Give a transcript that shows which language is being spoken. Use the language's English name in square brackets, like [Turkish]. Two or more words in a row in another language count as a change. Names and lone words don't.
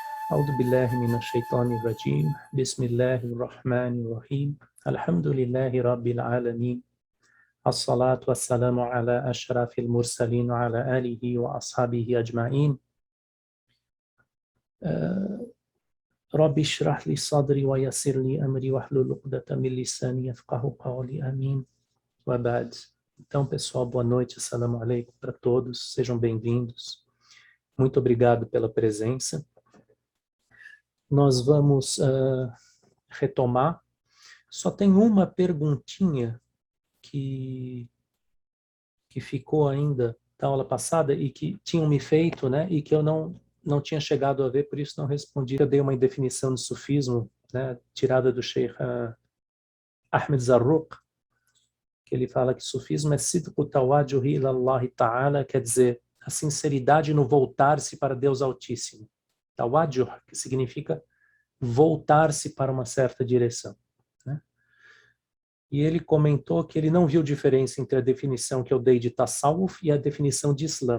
[Arabic] أعوذ بالله من الشيطان الرجيم بسم الله الرحمن الرحيم الحمد لله رب العالمين الصلاة والسلام على أشرف المرسلين وعلى آله وأصحابه أجمعين رب اشرح لي صدري ويسر لي أمري واحلل عقدة من لساني يفقهوا قولي آمين وبعد. [Portuguese] Então, pessoal, boa noite, [Arabic] السلام عليكم [Portuguese] para todos, sejam bem-vindos. Muito obrigado pela presença. Nós vamos retomar. Só tem uma perguntinha que ficou ainda da aula passada e que tinham me feito, né, e que eu não tinha chegado a ver, por isso não respondi. Eu dei uma definição de sufismo, né, tirada do Sheikh Ahmed Zarruq, que ele fala que sufismo é [Arabic] صدق التوجه إلى الله تعالى, [Portuguese] quer dizer, a sinceridade no voltar-se para Deus Altíssimo. Tawajuh, que significa voltar-se para uma certa direção, né? E ele comentou que ele não viu diferença entre a definição que eu dei de Tasawwuf e a definição de Islã.